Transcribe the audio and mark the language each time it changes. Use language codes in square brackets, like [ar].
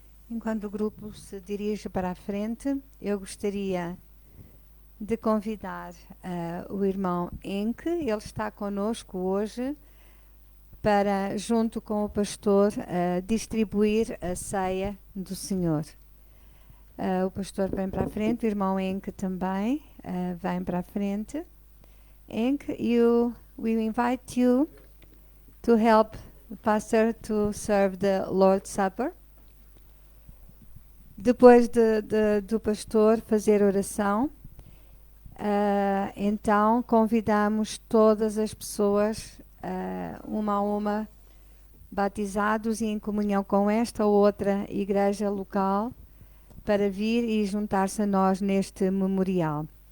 [pt] Enquanto o grupo se dirige para a frente, eu gostaria de convidar o irmão Enke. Ele está conosco hoje para, junto com o pastor, distribuir a ceia do Senhor. O pastor vem para a frente, o irmão Enke também vem para a frente. [en] Enke, we invite you to help the pastor to serve the Lord's Supper. [pt] Depois do pastor fazer oração, então convidamos todas as pessoas, uma a uma, batizados e em comunhão com esta ou outra igreja local, para vir e juntar-se a nós neste memorial.